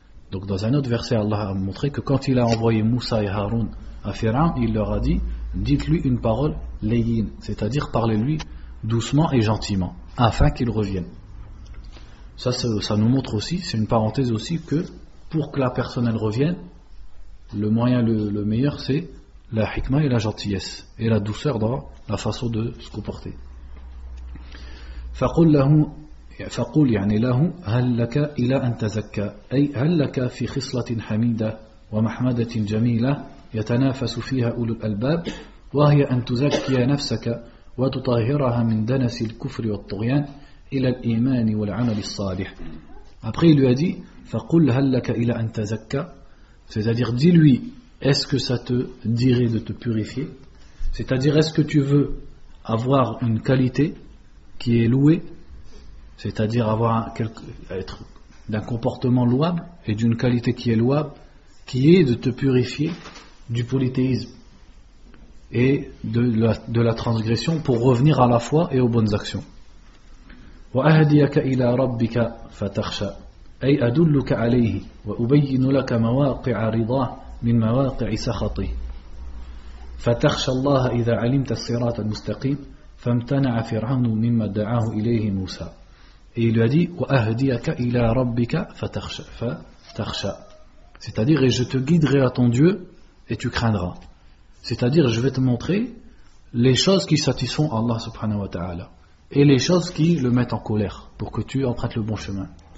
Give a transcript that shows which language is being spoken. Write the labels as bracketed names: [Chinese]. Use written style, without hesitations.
[French] Donc dans un autre verset, Allah a montré que quand il a envoyé Moussa et Haroun à Pharaon, il leur a dit, dites-lui une parole layyin, c'est-à-dire parlez-lui doucement et gentiment, afin qu'il revienne. Ça nous montre aussi, c'est une parenthèse aussi, que pour que la personne elle revienne, le moyen le meilleur c'est la hikma et la gentillesse et la douceur dans la façon de se comporter. [Arabic] فقل يعني له هل لك إلى أن تزكى أي هل لك في خصلة حميدة ومحمدة جميلة يتنافس فيها أولو الألباب وهي أن تزكي نفسك وتطهرها من دنس الكفر والطغيان إلى الإيمان والعمل الصالح. [French] Après il lui a dit, [Arabic] فقل هل لك إلى أن تزكى, [French] c'est-à-dire dis-lui, est-ce que ça te dirait de te purifier, c'est-à-dire est-ce que tu veux avoir une qualité qui est louée, c'est-à-dire avoir être d'un comportement louable et d'une qualité qui est louable, qui est de te purifier du polythéisme et de la transgression pour revenir à la foi et aux bonnes actions. [Arabic] وَأَهْدِيَكَ إِلَى رَبِّكَ فَتَخْشَى أي أدلك عليه وأبين لك مواقع رضاه من مواقع سخطه فتخشى الله إذا علمت الصراط المستقيم فامتنع فرعون مما دعاه إليه موسى. [French] Et il lui a dit, [Arabic] وَأَهْدِيَكَ إِلَى رَبِّكَ فَتَخْشَى, [French] c'est-à-dire, et je te guiderai à ton Dieu et tu craindras, c'est-à-dire je vais te montrer les choses qui satisfont Allah subhanahu wa ta'ala et les choses qui le mettent en colère pour que tu empruntes le bon chemin.